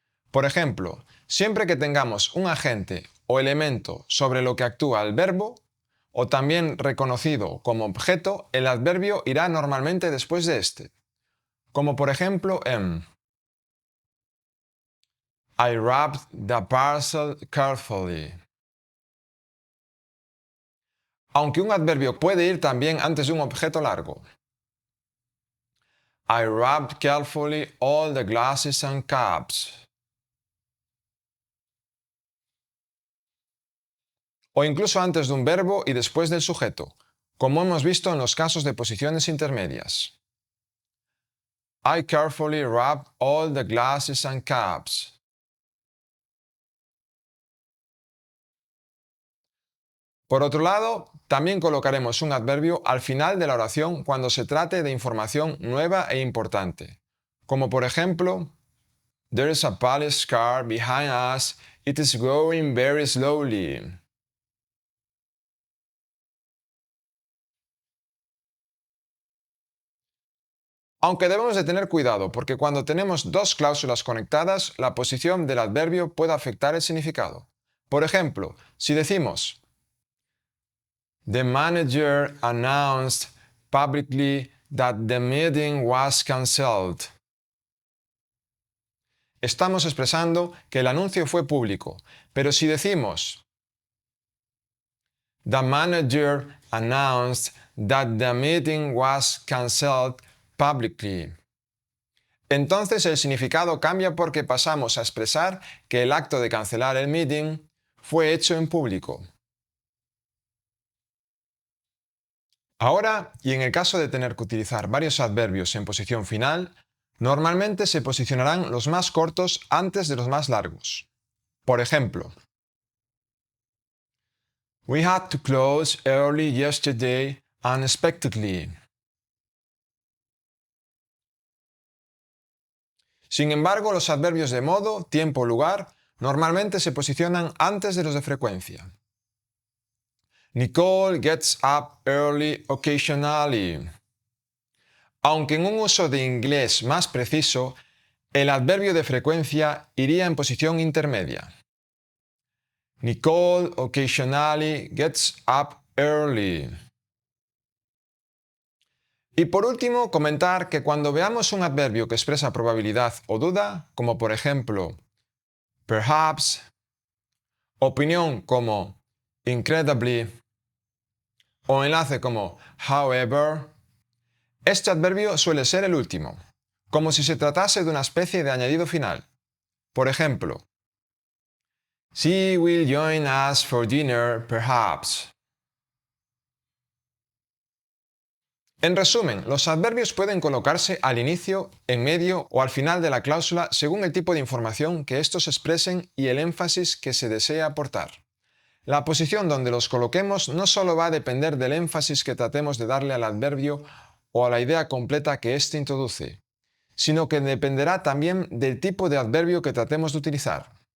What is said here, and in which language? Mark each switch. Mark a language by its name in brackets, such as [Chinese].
[Spanish] Por ejemplo, siempre que tengamos un agente o elemento sobre lo que actúa el verbo, o también reconocido como objeto, el adverbio irá normalmente después de este, como por ejemplo en [English] I wrapped the parcel carefully. [Spanish] Aunque un adverbio puede ir también antes de un objeto largo. [English] I wrapped carefully all the glasses and cups. [Spanish] O incluso antes de un verbo y después del sujeto, como hemos visto en los casos de posiciones intermedias. [English] I carefully wrapped all the glasses and cups. [Spanish] Por otro lado, también colocaremos un adverbio al final de la oración cuando se trate de información nueva e importante, como por ejemplo, [English] There is a police car behind us, it is going very slowly. [Spanish] Aunque debemos de tener cuidado porque cuando tenemos dos cláusulas conectadas, la posición del adverbio puede afectar el significado. Por ejemplo, si decimos [English] The manager announced publicly that the meeting was cancelled. [Spanish] Estamos expresando que el anuncio fue público, pero si decimos [English] The manager announced that the meeting was cancelled publicly, [Spanish] entonces el significado cambia porque pasamos a expresar que el acto de cancelar el meeting fue hecho en público. Ahora, y en el caso de tener que utilizar varios adverbios en posición final, normalmente se posicionarán los más cortos antes de los más largos. Por ejemplo, [English] We had to close early yesterday unexpectedly. [Spanish] Sin embargo, los adverbios de modo, tiempo, lugar normalmente se posicionan antes de los de frecuencia. [English] Nicole gets up early occasionally. [Spanish] Aunque en un uso de inglés más preciso, el adverbio de frecuencia iría en posición intermedia. [English] Nicole occasionally gets up early. [Spanish] Y por último, comentar que cuando veamos un adverbio que expresa probabilidad o duda, como por ejemplo perhaps, opinión como incredibly o enlace como however, este adverbio suele ser el último, como si se tratase de una especie de añadido final. Por ejemplo, [English] she will join us for dinner, perhaps. [Spanish] En resumen, los adverbios pueden colocarse al inicio, en medio o al final de la cláusula según el tipo de información que estos expresen y el énfasis que se desea aportar. La posición donde los coloquemos no solo va a depender del énfasis que tratemos de darle al adverbio o a la idea completa que éste introduce, sino que dependerá también del tipo de adverbio que tratemos de utilizar.